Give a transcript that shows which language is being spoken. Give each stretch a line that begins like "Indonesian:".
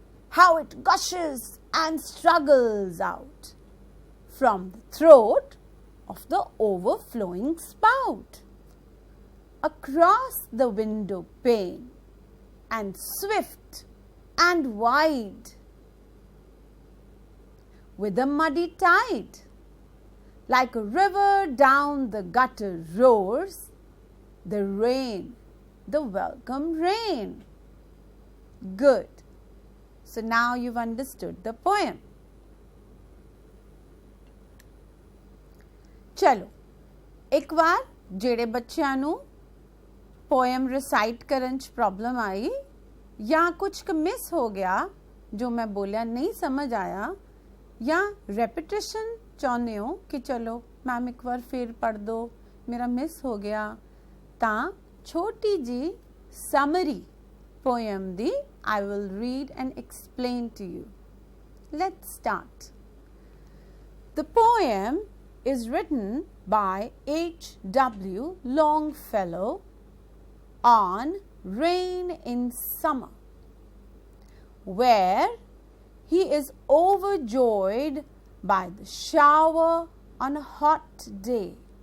English: How it gushes and struggles out from the throat of the overflowing spout, across the window pane, and swift and wide, with a muddy tide, like a river down the gutter roars, the rain, the welcome rain. Good. So now you've understood the poem.
Hindi: चलो, एक बार
Punjabi: ਜਿਹੜੇ ਬੱਚਿਆਂ ਨੂੰ
Hindi: poem recite ਕਰਨ 'ਚ problem आई या कुछ miss हो गया जो मैं बोलिया नहीं समझ आया या रेपिटेशन चाਹੁੰਦੇ हो कि चलो मैम एक बार फिर पढ़ दो मेरा मिस हो गया, ਤਾਂ छोटी जी summary poem the
English: I will read and explain to you. Let's start. The poem is written by H.W. Longfellow on rain in summer, where he is overjoyed by the shower on a hot day.